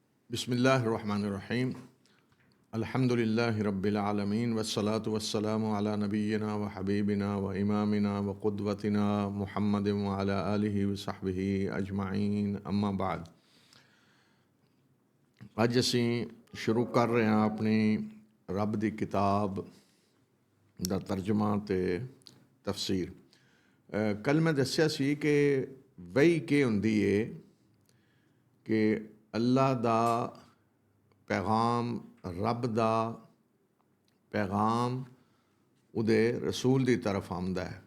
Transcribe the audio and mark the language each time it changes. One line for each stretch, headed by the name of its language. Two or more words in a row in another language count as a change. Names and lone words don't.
Arabic: بسم الله الرحمن الرحيم الحمد لله رب العالمين والصلاة والسلام على نبينا وحبيبنا وإمامنا وقدوتنا محمد وعلى آله وصحبه أجمعين أما بعد.
Punjabi: ਅੱਜ ਅਸੀਂ ਸ਼ੁਰੂ ਕਰ ਰਹੇ ਹਾਂ ਅਪਣੀ ਰੱਬ ਦੀ ਕਿਤਾਬ ਦਾ ਤਰਜਮਾ ਤੇ ਤਫ਼ਸੀਰ। ਕੱਲ੍ਹ ਮੈਂ ਦੱਸਿਆ ਸੀ ਕਿ ਵਹੀ ਕੀ ਹੁੰਦੀ ਹੈ ਕਿ ਅੱਲਾਹ ਦਾ ਪੈਗ਼ਾਮ, ਰੱਬ ਦਾ ਪੈਗ਼ਾਮ ਉਦੇ ਰਸੂਲ ਦੀ ਤਰਫ਼ ਆਂਦਾ ਹੈ।